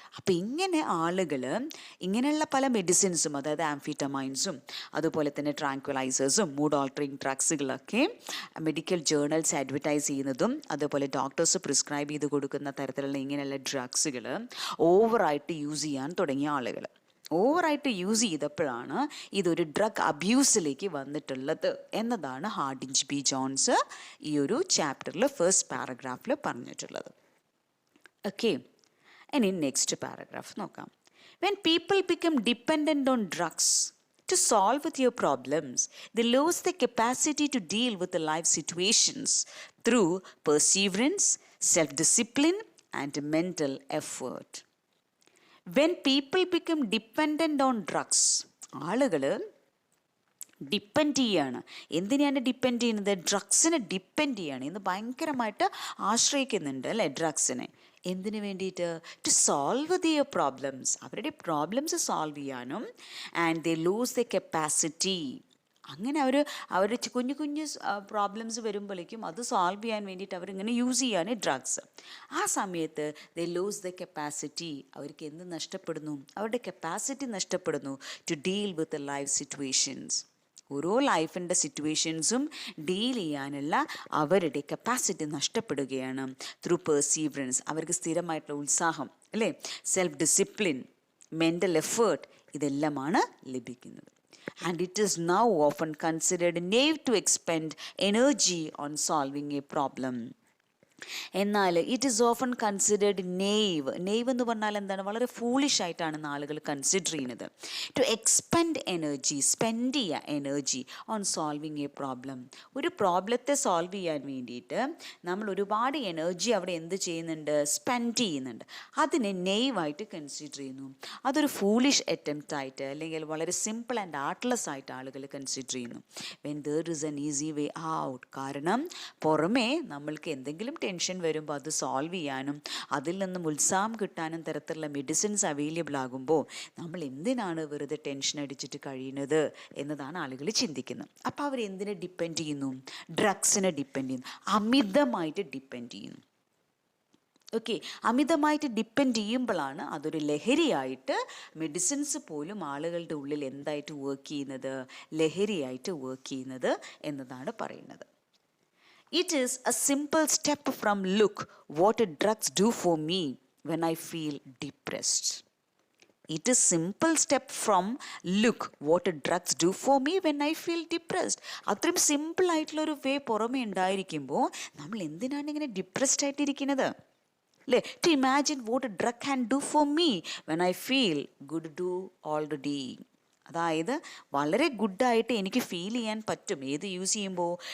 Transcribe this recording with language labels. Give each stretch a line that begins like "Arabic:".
Malayalam: അപ്പോൾ ഇങ്ങനെ ആളുകൾ ഇങ്ങനെയുള്ള പല മെഡിസിൻസും, അതായത് ആംഫിറ്റമൈൻസും അതുപോലെ തന്നെ ട്രാങ്ക്വലൈസേഴ്സും mood altering ഡ്രഗ്സുകളൊക്കെ medical journals advertise ചെയ്യുന്നതും അതുപോലെ ഡോക്ടേഴ്സ് പ്രിസ്ക്രൈബ് ചെയ്ത് കൊടുക്കുന്ന തരത്തിലുള്ള ഇങ്ങനെയുള്ള ഡ്രഗ്സുകൾ ഓവറായിട്ട് യൂസ് ചെയ്യാൻ തുടങ്ങിയ ആളുകൾ ഓവറായിട്ട് യൂസ് ചെയ്തപ്പോഴാണ് ഇതൊരു ഡ്രഗ് അബ്യൂസിലേക്ക് വന്നിട്ടുള്ളത് എന്നതാണ് ഹാർഡിൻ ബി ജോൺസ് ഈ ഒരു ചാപ്റ്ററിൽ ഫസ്റ്റ് പാരഗ്രാഫിൽ പറഞ്ഞിട്ടുള്ളത്. ഓക്കെ, ഇനി നെക്സ്റ്റ് പാരഗ്രാഫ് നോക്കാം.
English: When people become dependent on drugs to solve with your problems, they lose the capacity to deal with the life situations through perseverance, self-discipline and mental effort. When people become dependent on drugs,
Malayalam: ആളുകൾ depend ചെയ്യാണ്. എന്തിനാണ് depend ചെയ്യുന്നത്? ഡ്രഗ്സിനെ depend ചെയ്യാണ്. ഇന്ന് ഭയങ്കരമായിട്ട് ആശ്രയിക്കുന്നുണ്ട് അല്ലേ ഡ്രഗ്സിനെ. എന്തിനു വേണ്ടിയിട്ട്?
English: to solve their problems,
Malayalam: അവരുടെ പ്രോബ്ലംസ് സോൾവ് ചെയ്യാനും.
English: and they lose the capacity,
Malayalam: അങ്ങനെ അവർ കുഞ്ഞു കുഞ്ഞു പ്രോബ്ലംസ് വരുമ്പോഴേക്കും അത് സോൾവ് ചെയ്യാൻ വേണ്ടിയിട്ട് അവരിങ്ങനെ യൂസ് ചെയ്യാണ് ഡ്രഗ്സ്. ആ സമയത്ത്
English: they lose the capacity,
Malayalam: അവർക്ക് എന്ത് നഷ്ടപ്പെടുന്നു? അവരുടെ കപ്പാസിറ്റി നഷ്ടപ്പെടുന്നു
English: To deal with life situations.
Malayalam: ഓരോ ലൈഫിൻ്റെ സിറ്റുവേഷൻസും ഡീൽ ചെയ്യാനുള്ള അവരുടെ കപ്പാസിറ്റി നഷ്ടപ്പെടുകയാണ്. ത്രൂ പെർസീവറൻസ്, അവർക്ക് സ്ഥിരമായിട്ടുള്ള ഉത്സാഹം അല്ലേ, സെൽഫ് ഡിസിപ്ലിൻ, മെൻ്റൽ എഫേർട്ട്, ഇതെല്ലാമാണ് ലഭിക്കുന്നത്.
English: And it is now often considered naive to expend energy on solving a problem.
Malayalam: എന്നാൽ
English: It is often considered naive.
Malayalam: Knave എന്ന് പറഞ്ഞാൽ എന്താണ്? വളരെ ഫൂളിഷ് ആയിട്ടാണ് ആളുകൾ കൺസിഡർ ചെയ്യുന്നത്.
English: to expend energy,
Malayalam: സ്പെൻഡ് ചെയ്യുക energy
English: On solving a problem.
Malayalam: ഒരു പ്രോബ്ലത്തെ സോൾവ് ചെയ്യാൻ വേണ്ടിയിട്ട് നമ്മൾ ഒരുപാട് എനർജി അവിടെ എന്ത് ചെയ്യുന്നുണ്ട്? സ്പെൻഡ് ചെയ്യുന്നുണ്ട്. അതിനെ നെയ്വായിട്ട് കൺസിഡർ ചെയ്യുന്നു. അതൊരു ഫൂളിഷ് അറ്റംപ്റ്റ് ആയിട്ട് അല്ലെങ്കിൽ വളരെ സിമ്പിൾ ആൻഡ് ആർട്ട്ലെസ് ആയിട്ട് ആളുകൾ കൺസിഡർ ചെയ്യുന്നു.
English: When there is an easy way out.
Malayalam: കാരണം പുറമേ നമ്മൾക്ക് എന്തെങ്കിലും ടെൻഷൻ വരുമ്പോൾ അത് സോൾവ് ചെയ്യാനും അതിൽ നിന്നും ഉത്സാഹം കിട്ടാനും തരത്തിലുള്ള മെഡിസിൻസ് അവൈലബിൾ ആകുമ്പോൾ നമ്മൾ എന്തിനാണ് വെറുതെ ടെൻഷൻ അടിച്ചിട്ട് കഴിയുന്നത് എന്നതാണ് ആളുകൾ ചിന്തിക്കുന്നത്. അപ്പോൾ അവർ എന്തിനെ ഡിപ്പെൻഡ് ചെയ്യുന്നു? ഡ്രഗ്സിനെ ഡിപ്പെൻഡ് ചെയ്യുന്നു, അമിതമായിട്ട് ഡിപ്പെൻഡ് ചെയ്യുന്നു. ഓക്കെ, അമിതമായിട്ട് ഡിപ്പെൻഡ് ചെയ്യുമ്പോഴാണ് അതൊരു ലഹരിയായിട്ട്, മെഡിസിൻസ് പോലും ആളുകളുടെ ഉള്ളിൽ എന്തായിട്ട് വർക്ക് ചെയ്യുന്നത്? ലഹരിയായിട്ട് വർക്ക് ചെയ്യുന്നത് എന്നതാണ് പറയുന്നത്.
English: It is a simple step from look what drugs do for me when I feel depressed. It is simple step from look what drugs do for me when I feel depressed.
Malayalam: അത്രയും simple ആയിട്ടുള്ള ഒരു വേ പുറമേ ഉണ്ടായിരിക്കുമ്പോൾ നമ്മൾ എന്തിനാണ് ഇങ്ങനെ depressed ആയിട്ടിരിക്കുന്നത് അല്ലേ?
English: To imagine what a drug can do for me when I feel good do already.
Malayalam: അതായത് വളരെ ഗുഡായിട്ട് എനിക്ക് ഫീൽ ചെയ്യാൻ പറ്റും ഏത് യൂസ് ചെയ്യുമ്പോൾ?